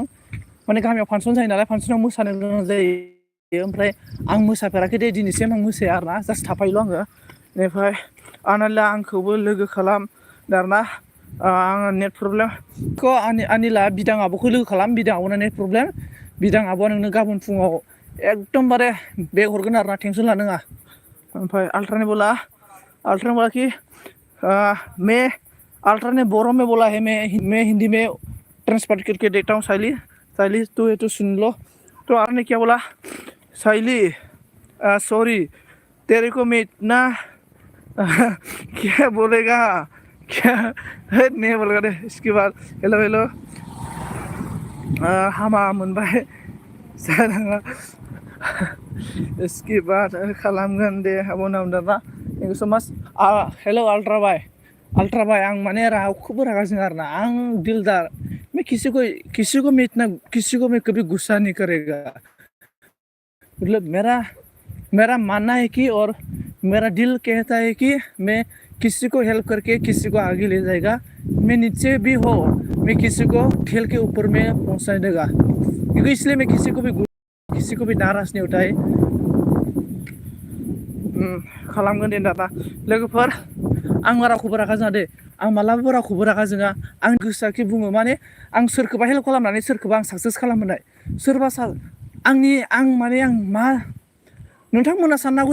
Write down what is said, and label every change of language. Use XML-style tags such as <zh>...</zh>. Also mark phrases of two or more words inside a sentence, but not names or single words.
<brx>माने गामियाव फांसन जायो नालाय फांसनाव मोसानो गोनां जायो, ओमफ्राय आं मोसाफेराखै दे दिनैसिम आं मोसाया आरोना जास्ट थाफायोल' आङो। बेनिफ्राय आनिला आंखौबो लोगो खालाम दारना आङो नेट प्रब्लेमखौ आनिला बिदां आब'खौ लोगो खालाम, बिदां आब'ना</brx> <en>net problem,</en> <brx>बिदां आब'आ नोंनो गाबोन फुङाव एकदमबारे बेग हरगोन आरोना टेनसन लानाङा।</brx> <hi>ओमफ्राय अल्ट्रा ने बोला कि मैं अल्ट्रा ने बोरो में बोला है मैं हिंदी में ट्रांसलेट करके देता हूँ। साइली तू ये तो सुन लो। तो अल्ट्रा ने क्या बोला, साइली सॉरी तेरे को मैं इतना क्या बोलेगा क्या नहीं बोलेगा दे इसके बाद</hi> <en>hello hello</en> <brx>हामा मोनबाय जानाङा</brx> <hi>इसके बाद</hi> <brx>खालामगोन दे उनाव दाना</brx> <en>thank you so much hello</en> <hi>अल्ट्रा भाई</hi> <brx>आं माने रावखौबो रागा जोङा आरोना आं</brx> <hi>दिलदार मैं किसी को मैं इतना किसी को मैं कभी गुस्सा नहीं करेगा मतलब मेरा मेरा मानना है कि और मेरा दिल कहता है कि मैं किसी को हेल्प करके किसी को आगे ले जाएगा मैं नीचे भी हो मैं किसी को ठेल के ऊपर में पहुंचा देगा क्योंकि इसलिए मैं किसी को भी नाराज नहीं उठाए</hi> <brx>खालामगोन दे दादा लोगोफोर आं रावखौबो रागा जोङा दे आं मालाबाबो रावखौबो रागा जोङा आं गोसोआखि बुङो माने आं सोरखौबा हेल्प खालामनानै सोरखौबा आं साक्सेस खालामहोनाय सोरबा आं माने आं मा नोंथांमोना साननांगौ</brx>